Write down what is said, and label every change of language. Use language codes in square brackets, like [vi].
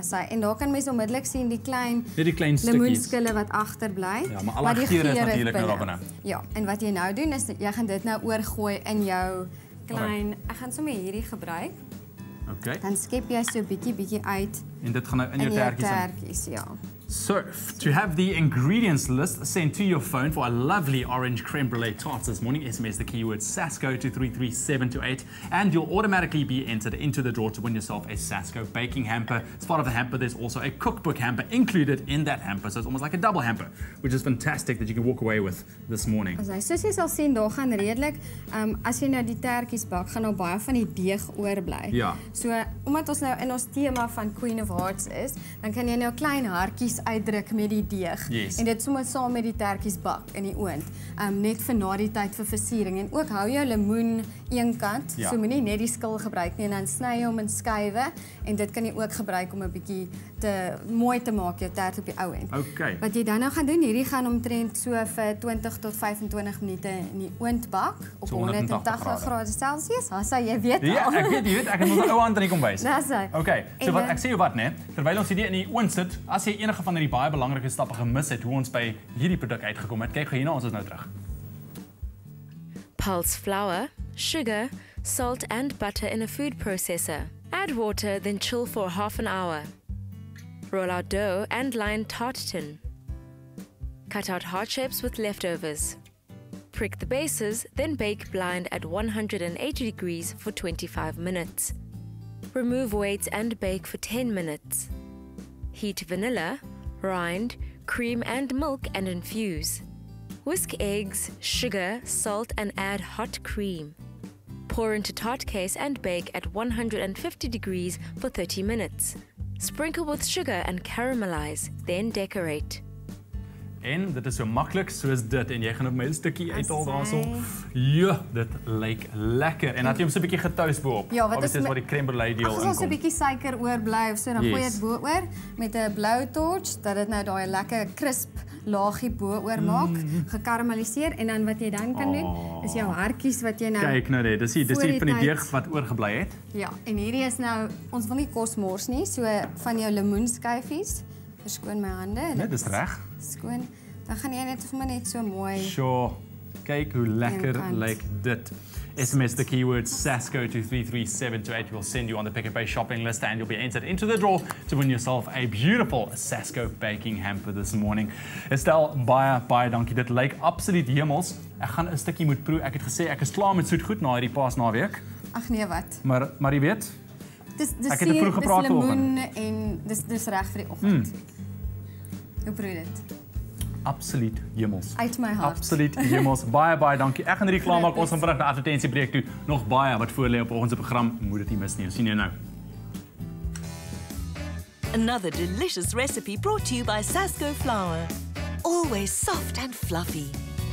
[af] En daar kan mens onmiddellik sien die klein lemoenskille wat agterbly. Ja, maar alle geure is natuurlik nou daar binne. Ja, en wat jy nou doen is jy gaan dit nou oorgooi in jou klein. Ek gaan sommer hierdie gebruik. Okay. Dan skep jy so bietjie uit. En dit gaan nou in jou tertjies. Ja. [en] So, to have the ingredients list sent to your phone for a lovely orange creme brulee tarts this morning, SMS the keyword SASCO to 33728 and you'll automatically be entered into the draw to win yourself a SASCO baking hamper. As part of the hamper, there's also a cookbook hamper included in that hamper, so it's almost like a double hamper, which is fantastic that you can walk away with this morning. [af] Soos jy sal sien, daar gaan redelik, as jy nou die tertjies bak, gaan nou baie van die deeg oorbly. Ja. So, omdat ons nou in ons tema van Queen of Hearts is, dan kan jy nou klein hartjies uitdruk met die deeg. [en] Yes. [af] En dit sommer saam met die tertjies bak in die oond. Net vir na die tyd vir versiering. En ook hou jou lemoen een kant, so moenie net die skil gebruik nie, en dan sny jy hom in skywe, en dit kan jy ook gebruik om 'n bietjie mooi te maak, jou tert op die ou end. Okay. Wat jy dan nou gaan doen, hierdie gaan omtrent so vir 20 tot 25 minute in die oond bak, op So 180 grade Celsius. Hassa, jy weet al. Ja, ek weet, ek het ons 'n ou hand in die kombuis. Dis hy. Okay, so wat ek sê jou wat, né? Terwyl ons hierdie in die oond sit, as jy enige van hierdie baie belangrike stappe gemis het hoe ons by hierdie produk uitgekom het, kyk hierna, ons is nou terug. [en] Pulse flour, sugar, salt and butter in a food processor. Add water, then chill for half an hour. Roll out dough and line tart tin. Cut out heart shapes with leftovers. Prick the bases, then bake blind at 180 degrees for 25 minutes. Remove weights and bake for 10 minutes. Heat vanilla, rind, cream and milk and infuse. Whisk eggs, sugar, salt and add hot cream. Pour into tart case and bake at 150 degrees for 30 minutes. Sprinkle with sugar and caramelize, then decorate. [af] En dit is so maklik soos dit en jy gaan op my 'n stukkie uithaal daarso. Ja, dit lyk lekker. En dan het jy hom so 'n bietjie getoast bo-op. Ja, wat is waar die crème brûlée deel inkom. As ons 'n inkom. bietjie suiker oorbly of so, dan gooi jy dit bo-oor met 'n blou torch dat dit nou daai lekker crisp laagie bo-oor maak, gekarameliseer en dan wat jy dan kan doen is jou hartjies wat jy nou Kyk nou net, dis die van die deeg wat oorgebly het. Ja, en hierdie is nou ons wil nie kos mors nie, so van jou lemoenskyfies. Verskoon my hande. Net dis reg. Skoon. Dan gaan jy net sommer net so mooi. Sure. Kyk hoe lekker lyk dit. [en] SMS the keyword SASCO to 33728 will send you on the Pick n Pay shopping list and you'll be entered into the draw to win yourself a beautiful SASCO baking hamper this morning. [af] Estelle, baie dankie. Dit lyk absoluut hemels. Ek gaan 'n stukkie moet proe. Ek het gesê ek is klaar met soetgoed na hierdie Paasnaweek. Ag nee, wat? Maar jy weet, ek het vroeg gepraat vanoggend en dis reg vir die oggend. Hoe proe dit? Absoluut hemels. Uit my hart. Absoluut hemels. Baie dankie. Ek gaan hierdie klaar maak. Ons gaan vinnig na advertensiebreek toe. Nog baie wat voor lê op ons program. Moet dit nie mis nie. Ons sien jou nou. [en] Another delicious recipe brought to you by SASCO flour. Always soft and fluffy.